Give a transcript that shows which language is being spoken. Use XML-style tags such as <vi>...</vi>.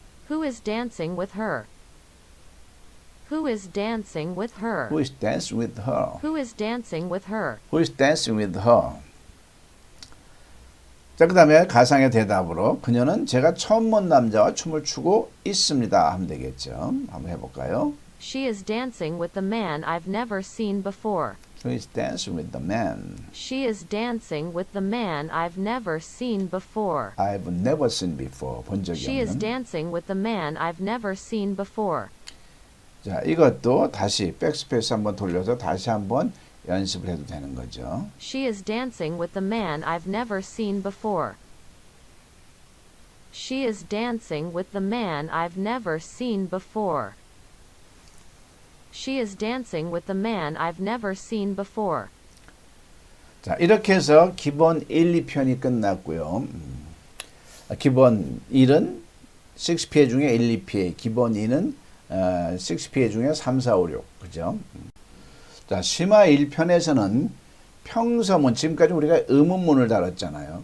<en>Who is dancing with her? Who is dancing with her? Who is dancing with her? Who is dancing with her? Who is dancing with her?</en> <ko>자, 그 다음에 가상의 대답으로 그녀는 제가 처음 본 남자와 춤을 추고 있습니다 하면 되겠죠. 한번 해볼까요?</ko> <en>She is dancing with the man I've never seen before. Who is dancing with the man She is dancing with the man I've never seen before. I've never seen before.</en> <ko>본 적이</ko> <en>She is</en> <ko>없는.</ko> <en>dancing with the man I've never seen before.</en> <ko>자, 이것도 다시 백스페이스 한번 돌려서 다시 한번 연습을 해도 되는 거죠.</ko> <en>She is dancing with the man I've never seen before. She is dancing with the man I've never seen before. She is dancing with the man I've never seen before.</en> <ko>자, 이렇게 해서 기본 1, 2편이 끝났고요. 기본 1은 6PA 중에 1, 2PA, 기본 2는 6PA 중에 3, 4, 5, 6. 그죠? 자, 심화 1편에서는 평서문, 지금까지 우리가 의문문을 다뤘잖아요.</ko>